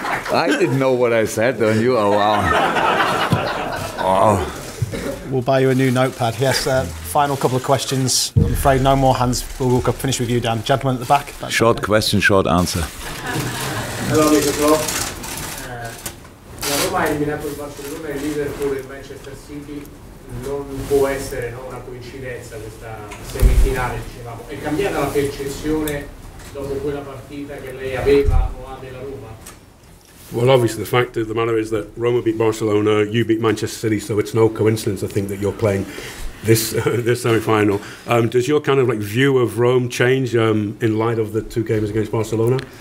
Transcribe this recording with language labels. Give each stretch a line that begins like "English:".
English: I didn't know what I said, don't you? Oh, wow. Oh. We'll buy you a new notepad. Yes, final couple of questions. I'm afraid no more hands. We'll finish with you, Dan. Gentleman at the back. Short question, short answer. Hello, Mr. Klopp.
Italian: La Roma ha eliminato il Barcellona, il Liverpool e il Manchester City. Non può essere una coincidenza questa semifinale, dicevamo. È cambiata la percezione dopo quella partita che lei aveva o ha della Roma?
English: Well, obviously, the fact of the matter is that Roma beat Barcelona, you beat Manchester City, so it's no coincidence, I think, that you're playing this semi-final. Does your kind of view of Rome change in light of the two games against Barcelona?